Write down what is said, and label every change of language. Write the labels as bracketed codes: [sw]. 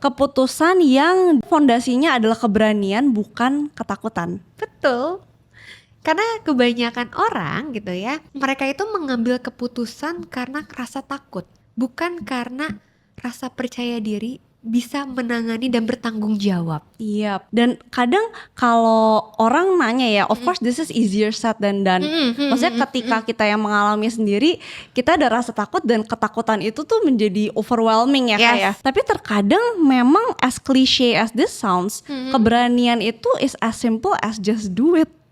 [id] Keputusan yang fondasinya adalah keberanian bukan ketakutan. Betul. Karena kebanyakan orang gitu ya, mereka itu mengambil keputusan karena rasa takut. Bukan karena rasa percaya diri bisa menangani dan bertanggung jawab. Iya, dan kadang kalau orang nanya ya, [en] of course this is easier said than done. [id] Maksudnya ketika kita yang mengalami sendiri, kita ada rasa takut dan ketakutan itu tuh menjadi overwhelming ya Kak ya. [en] Yes. [id] Tapi terkadang memang [en] as cliche as this sounds, [id] keberanian itu [en] is as simple as just do it.